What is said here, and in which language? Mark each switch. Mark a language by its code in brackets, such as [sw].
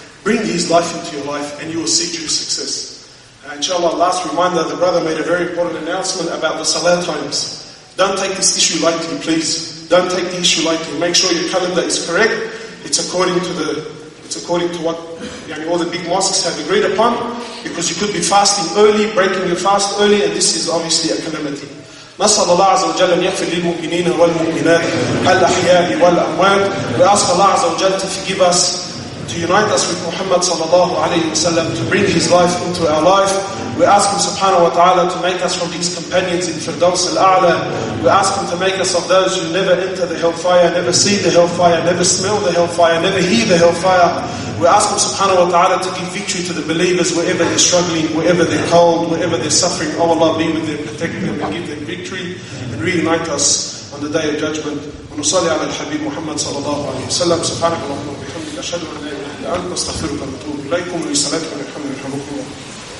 [en] Bring his life into your life and you will see true success. Inshallah, last reminder, the brother made a very important announcement about the salah times. Don't take this issue lightly, please. Don't take the issue lightly. Make sure your calendar is correct. It's according to what all the big mosques have agreed upon, because you could be fasting early, breaking your fast early, and this is obviously a calamity. [ar] نسأل الله عز وجل أن يغفر للمؤمنين والمؤمنات الأحياء والأموات. [en] We ask Allah عز وجل to forgive us, to unite us with Muhammad sallallahu alayhi wa sallam, to bring his life into our life. We ask him subhanahu wa ta'ala to make us from his companions in Firdaus al-A'la. We ask him to make us of those who never enter the hellfire, never see the hellfire, never smell the hellfire, never hear the hellfire. We ask him subhanahu wa ta'ala to give victory to the believers wherever they're struggling, wherever they're cold, wherever they're suffering. Oh Allah, be with them, protect them, and give them victory, and reunite us on the day of judgment. [ar] ونصلي على الحبيب محمد صلى الله عليه وسلم. سبحانك اللهم وبحمدك أشهد أن لا إله إلا أنت أستغفرك وأتوب إليكم. ولصلاتكم الحمد لله.